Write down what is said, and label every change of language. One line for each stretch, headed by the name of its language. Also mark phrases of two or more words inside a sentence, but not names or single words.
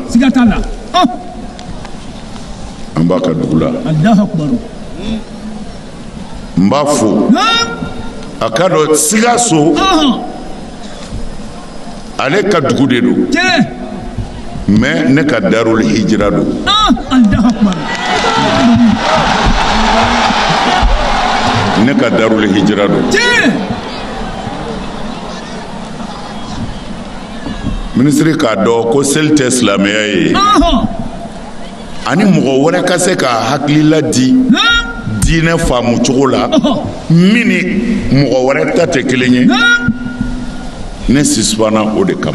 Bambara: siga t'a la an b'a ka dugu la
Arabic: الله أكبر
Bambara: n b'a fo a ka dɔn Sikaso ale ka dugu de don mais ne ka Darul Hijra don
Arabic: الله أكبر
Bambara: ne ka Darul Hijra don minisiri k'a dɔn ko seli tɛ silamɛya ye ani mɔgɔ wɛrɛ ka se ka hakilila di diinɛ faamu cogo la min ni mɔgɔ wɛrɛ ta tɛ kelen ye ne sisibana o de kama